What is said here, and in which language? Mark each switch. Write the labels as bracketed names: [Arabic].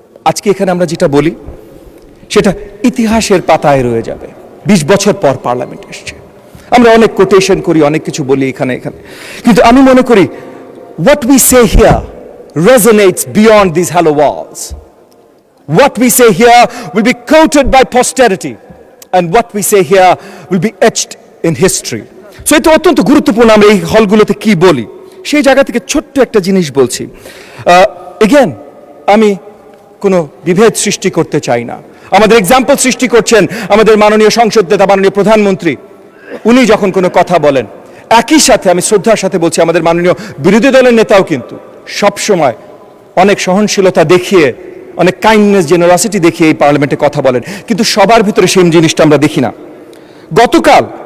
[Bangla] আজকে এখানে আমরা যেটা বলি সেটা ইতিহাসের পাতায় রয়ে যাবে। 20 বছর পর পার্লামেন্ট এসছে, আমরা অনেক কোটেশন করি, অনেক কিছু বলি এখানে, কিন্তু আমি মনে করি [English] what we say here resonates beyond these hollow walls. What we say here will be quoted by posterity, and what we say here will be etched in history. [Bangla] So এটা অত্যন্ত গুরুত্বপূর্ণ আমরা এই হলগুলোতে কি বলি। সেই জায়গা থেকে ছোট্ট একটা জিনিস বলছি। এগেন, আমি কোনো বিভেদ সৃষ্টি করতে চাই না। আমাদের এক্সাম্পল সৃষ্টি করছেন আমাদের মাননীয় সংসদ নেতা, মাননীয় প্রধানমন্ত্রী। উনি যখন কোনো কথা বলেন, একই সাথে আমি শ্রদ্ধার সাথে বলছি, আমাদের মাননীয় বিরোধী দলের নেতাও কিন্তু সবসময় অনেক সহনশীলতা দেখিয়ে, অনেক কাইন্ডনেস, জেনারসিটি দেখিয়ে এই পার্লামেন্টে কথা বলেন, কিন্তু সবার ভিতরে সেই জিনিসটা আমরা দেখি না। গতকাল